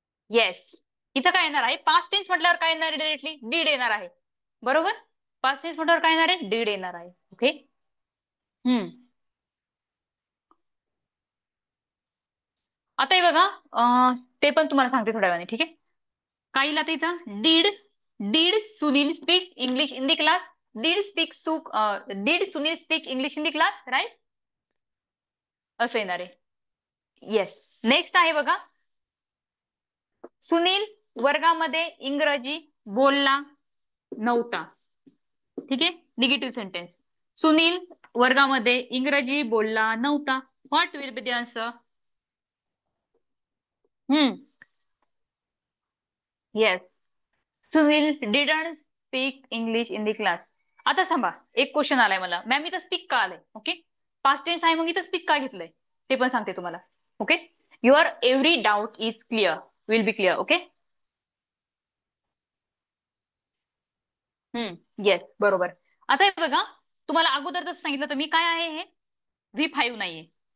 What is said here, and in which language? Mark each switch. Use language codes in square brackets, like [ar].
[mr] Yes. इथं काय येणार आहे? पास्ट टेन्स म्हटल्यावर काय येणार आहे? डायरेक्टली डीड येणार आहे. बरोबर. पास्ट टेन्स म्हटल्यावर काय येणार आहे? डीड येणार आहे. ओके. आता हे बघा, ते पण तुम्हाला सांगते थोड्या वेळाने, ठीक आहे. काही आता इथं [en] Did did Sunil speak English in the class. Did Sunil speak English in the class, right? [mr] असं येणार आहे. येस. नेक्स्ट आहे बघा, सुनील वर्गामध्ये इंग्रजी बोलला नव्हता. ठीक आहे, निगेटिव्ह सेंटेन्स. सुनील वर्गामध्ये इंग्रजी बोलला नव्हता. [en] What will be the answer? Hmm. Yes. Sunil didn't speak English in the class. [mr] आता थांबा, एक क्वेश्चन आलाय मला, मॅम इथं स्पीक का आलंय? ओके, पास्ट टेन्स आहे, मग इथं स्पीक का घेतलंय ते पण सांगते तुम्हाला. [en] Okay, your every doubt is clear, will be clear. Okay. [mr] Yes, बरोबर. आता हे बघा, तुम्हाला अगोदर जसं सांगितलं तर मी काय आहे हे V5 नाहीये.